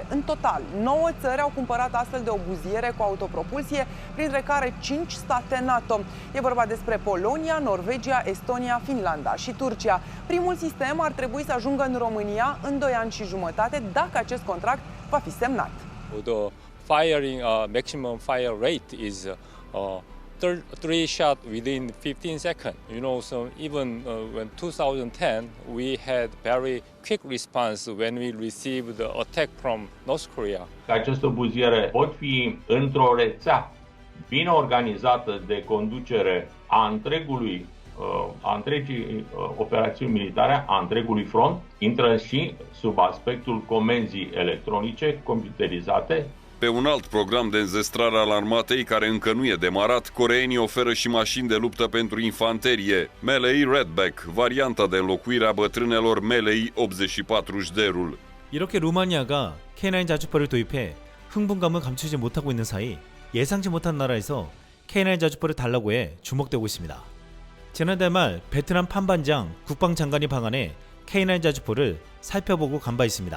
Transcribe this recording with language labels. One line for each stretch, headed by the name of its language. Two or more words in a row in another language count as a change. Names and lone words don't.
Romanian: În total, 9 țări au cumpărat astfel de obuziere cu autopropulsie, printre care 5 state NATO. E vorba despre Polonia, Norvegia, Estonia, Finlanda și Turcia. Primul sistem ar trebui să ajungă în România în 2 ani și jumătate, dacă acest contract va fi semnat.
English: The firing maximum fire rate is 3 shots within 15 seconds. You know, so even in 2010, we had very quick response when we received the attack from North Korea.
Romanian: Aceste obuziere pot fi într-o rețea bine organizată de conducere a întregii operațiuni militare, a întregului front, intră și sub aspectul comenzii electronice, computerizate. Pe un alt program de înzestrare al armatei care încă nu e demarat, coreenii oferă și mașini de luptă pentru infanterie, Melee Redback, varianta de înlocuire a bătrânelor Melee 84Jderul.
Korean: 이렇게 루마니아가 K9 자주포를 도입해 흥분감을 감추지 못하고 있는 사이 예상치 못한 나라에서 K9 자주포를 달라고 해 주목되고 있습니다. 지난달 말 베트남 판반장 국방장관이 방한해 K9 자주포를 살펴보고 간 바 있습니다.